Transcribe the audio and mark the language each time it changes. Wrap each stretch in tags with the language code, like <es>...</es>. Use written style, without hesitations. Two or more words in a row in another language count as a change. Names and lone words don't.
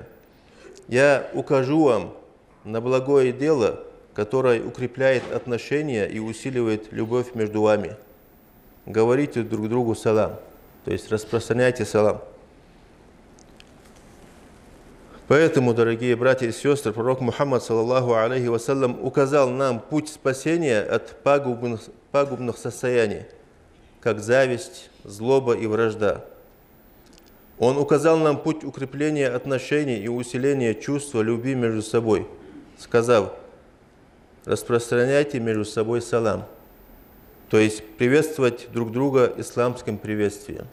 <ru>Я укажу вам на благое дело, которое укрепляет отношения и усиливает любовь между вами. Говорите друг другу салам, то есть распространяйте салам. Поэтому, дорогие братья и сестры, пророк Мухаммад,</ru> <ar>صلى الله عليه وسلم,</ar> <ru>указал нам путь спасения от пагубных состояний, как зависть, злоба и вражда. Он указал нам путь укрепления отношений и усиления чувства любви между собой, сказав: распространяйте между собой салам, то есть приветствовать друг друга исламским приветствием.</ru>